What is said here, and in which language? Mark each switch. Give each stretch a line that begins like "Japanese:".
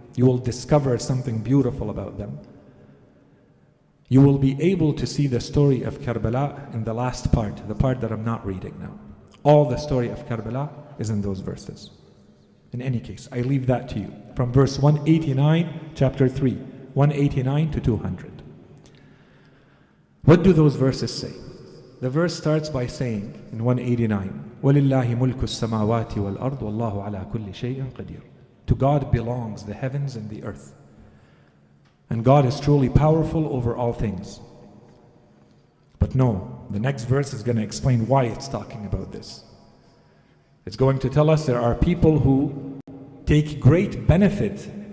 English: You will discover something beautiful about them. You will be able to see the story of Karbala in the last part, the part that I'm not reading now. All the story of Karbala is in those verses. In any case, I leave that to you. From verse 189, chapter 3, 189 to 200. What do those verses say? The verse starts by saying in 189,
Arabic: وَلِلَّهِ مُلْكُ السَّمَاوَاتِ وَالْأَرْضِ وَاللَّهُ عَلَى كُلِّ شَيْءٍ قَدِيرٌ.
English: To God belongs the heavens and the earth. And God is truly powerful over all things. But no, the next verse is going to explain why it's talking about this. It's going to tell us there are people who take great benefit.